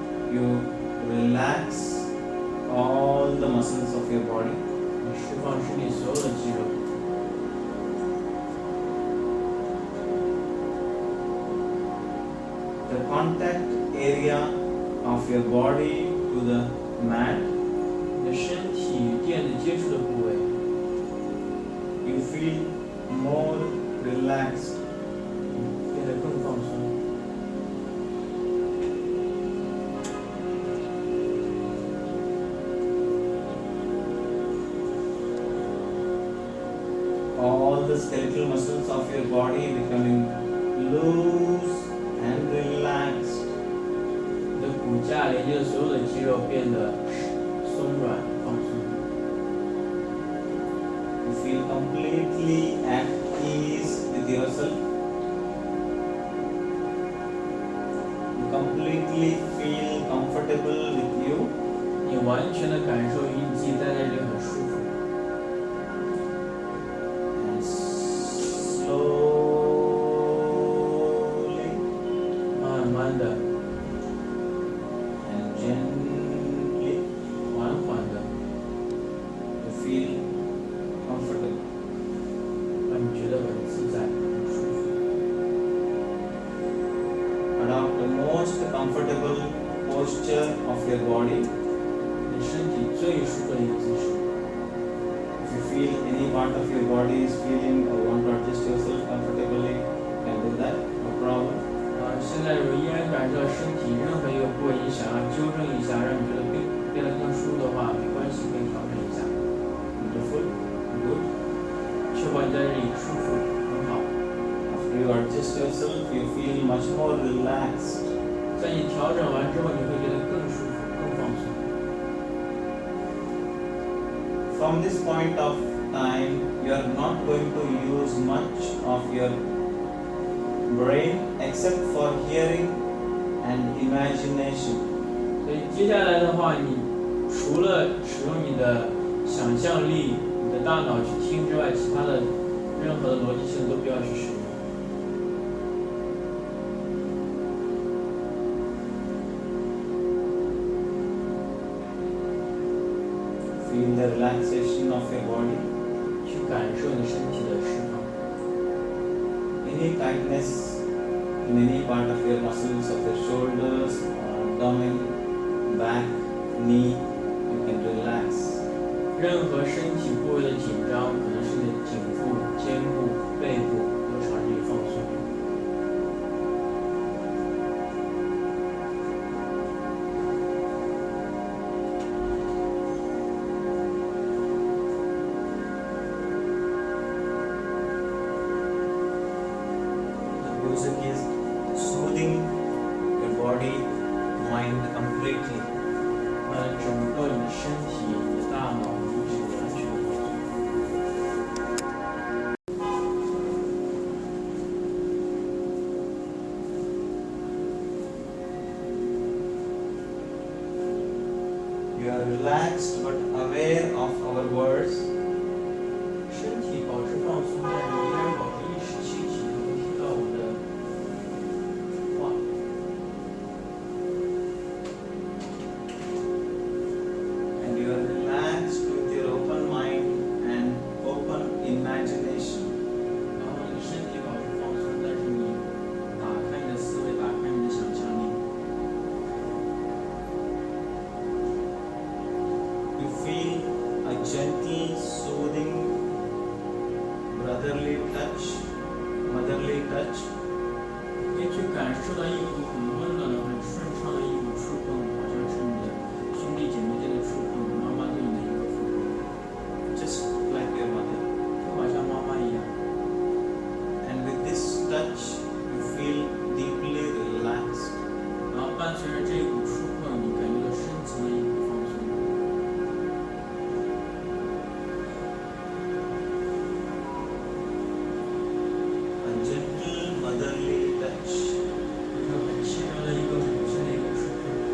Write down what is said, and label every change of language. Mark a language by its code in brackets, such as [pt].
[en] you relax all the muscles of your body. [zh] 你释放身体所有的肌肉。 [en] The contact area of your body to the mat, [zh] 你的身体与垫子接触的部位， [en] you feel more relaxed. [zh] 变得更放松。 [en] All the skeletal muscles of your body becoming loose and relaxed. [zh] 你的骨架连接的所有的肌肉变得松软放松， [en] You feel completely at ease with yourself. You completely feel comfortable with you. [zh] 你完全的感受与你自己待在这里很舒服。 [en] And slowly, [zh] 慢慢的、 [en] and gently, [zh] 缓缓的， [en] you feel comfortable. [zh] 让你觉得很自在、很舒服。 [en] Adopt the most comfortable posture of your body. [zh] 你身体最舒服的一个姿势。 [en] If you feel any part of your body is feeling or want to adjust yourself comfortably, you can do that, no problem. [zh] 现在如果依然感受到身体任何一个部位，你想要纠正一下，让你觉得变得更舒服的话，没关系，可以调整一下。 [en] Beautiful, good. [zh] 确保你在这里舒服，很好。 [en] After you adjust yourself, you feel much more relaxed. [zh] 在你调整完之后，你会觉得更舒服、更放松。 [en] From this point of time, you are not going to use much of your brain except for hearing and imagination. [zh] 所以接下来的话，你除了使用你的想象力、你的大脑去听之外，其他的任何的逻辑性都不要去使用。 [en] Feel the relaxation of your body. [zh] 去感受你身体的释放。 [en] Any tightness in any part of your muscles of your shoulders, abdomen, back, knee, you can relax. [zh] 任何身体部位的紧张，可能是你的颈部、肩部、背部，都朝这里放松。 [en] music is soothing your body, mind completely. [zh] 整个你的身体、你的大脑、你的完全放松。 [en] You are relaxed but aware of our words. [zh] 身体保持放松，但是依然保持意识清醒，能够听到我的话。 [en] And you are relaxed with your open mind and open imagination. [zh] 然后你的身体保持放松，但是你打开你的思维，打开你的想象力。 [en] You feel a gentle, soothing, brotherly touch, motherly touch. [zh] 可以去感受到一股很温暖的、很顺畅的一股触碰，好像是你的兄弟姐妹间的触碰，妈妈对你的一个触碰， [en] Just like your mother. [zh] 就好像妈妈一样。 [en] And with this touch, you feel deeply relaxed. [zh] 然后伴随着这一股触碰，你感觉到深层的一股放松。 [en] A gentle, motherly touch. [zh] 一个很轻柔的一个母亲的一个触碰。